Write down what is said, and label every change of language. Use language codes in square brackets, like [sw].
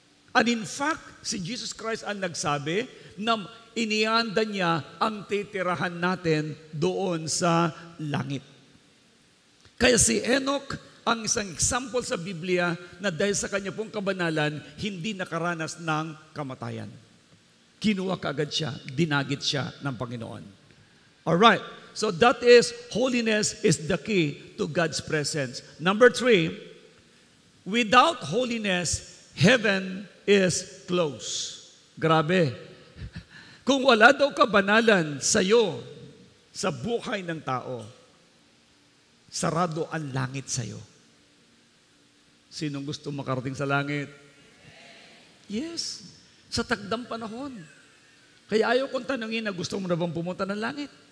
[en] And in fact, [tl] si Jesus Christ ang nagsabi na inianda niya ang titirahan natin doon sa langit. Kaya si Enoch ang isang example sa Biblia na dahil sa kanya pong kabanalan, hindi nakaranas ng kamatayan. Kinuha kaagad siya, dinagit siya ng Panginoon. [en] Alright, so that is, holiness is the key to God's presence. Number 3, without holiness, heaven is closed. [tl] Grabe. Kung wala daw kabanalan sa'yo, sa buhay ng tao, sarado ang langit sa'yo. Sinong gusto makarating sa langit? Yes. Sa takdang panahon. Kaya ayaw kong tanungin na gusto mo na bang pumunta ng langit?